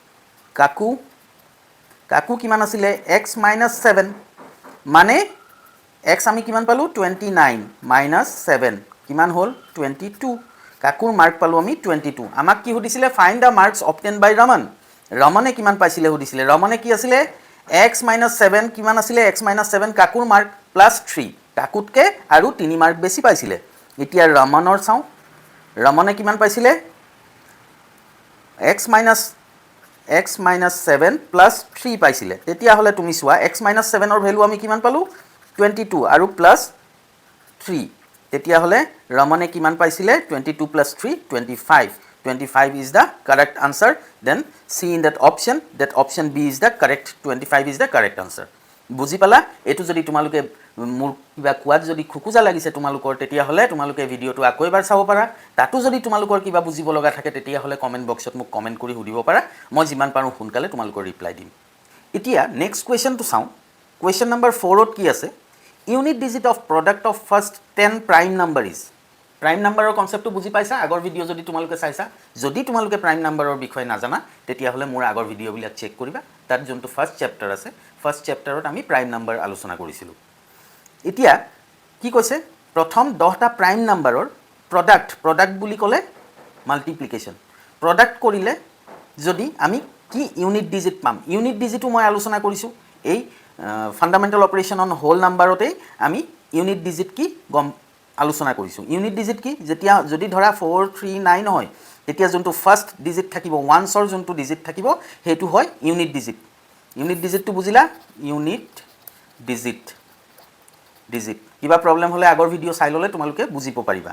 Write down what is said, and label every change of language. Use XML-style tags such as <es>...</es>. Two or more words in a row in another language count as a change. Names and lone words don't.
<as>কাকু কিমান আছিল x - 7 মানে x আমি কিমান পালো 29 - 7 কিমান হল 22 কাকুৰ মাৰ্ক পালো আমি 22 আমাক কি হদিছিলে</as> <en>find the marks obtained by Raman</en> <as>ৰমনে কিমান পাইছিলে হদিছিলে ৰমনে কি আছিল x - 7 কিমান আছিল x - 7 কাকুৰ মাৰ্ক +3 কাকুতকে আৰু 3 মাৰ্ক বেছি পাইছিলে এতিয়া ৰমনৰ চাও ৰমনে কিমান পাইছিলে x - 7 +3 পাইছিলে তেতিয়া হলে তুমি চোৱা x - 7 ৰ ভ্যালু আমি কিমান পালো 22 আৰু +3 তেতিয়া হলে ৰমনে কিমান পাইছিলে 22 + 3 25</as> <en>is the correct answer then see in that option B is the correct 25 is the correct</en> <as>answer বুজি পালা এটো যদি তোমালোকে মোৰ কিবা কোৱাত যদি খুকুজা লাগিছে তোমালোকৰ তেতিয়া হলে তোমালোকে ভিডিওটো আকৌ এবাৰ চাব পাৰা তাতো যদি তোমালোকৰ কিবা বুজিব লগা থাকে তেতিয়া হলে</as> <en>comment boxত</en> <as>মোক কমেন্ট কৰি সুধিব পাৰা মই যিমান পাৰো সোনকালে তোমালোকৰ ৰিপ্লাই দিম এতিয়া</as> <en>next questionটো</en> <as>চাও</as> <en>question number</en> <as>4 ত কি আছে</as> <en>unit digit of product of first</en> <as>10</as> <en>prime number is prime number</en> <as>ৰ কনসেপ্টটো বুজি পাইছা আগৰ ভিডিও যদি তোমালোকে চাইছা যদি তোমালোকে</as> <en>prime number</en> <as>ৰ বিষয় নাজানা তেতিয়া হলে মোৰ আগৰ ভিডিও বিলাক চেক কৰিবা তাত যোনটো</as> <en>first chapter</en> <as>আছে</as> <en>first chapterত</en> <as>আমি</as> <en>prime number</en> <as>আলোচনা কৰিছিলো এতিয়া কি কৈছে প্ৰথম 10টা</as> <en>prime numberৰ product</en> <as>বুলি ক'লে multiplication product কৰিলে যদি আমি কি</as> <en>unit digit</en> <as>পাম</as> <en>unit digitটো</en> <as>মই আলোচনা কৰিছো এই</as> <en>fundamental operation on whole numberতে</en> <as>আমি</as> <en>unit digit</en> <as>কি গম আলোচনা কৰিছোঁ।</as> <en>unit digit</en> <as>কি? যেতিয়া যদি ধৰা 439 হয় তেতিয়া যোনটো</as> <en>first digit</en> <as>থাকিব, ওৱান্সৰ যোনটো ডিজিট থাকিব সেইটো হয়</as> <en>unit digit. unit digitটো</en> <as>বুজিলা?</as> <en>unit digit digit</en> <as>কিবা প্ৰব্লেম হ'লে আগৰ ভিডিঅ' চাই ল'লে তোমালোকে বুজিব পাৰিবা।</as>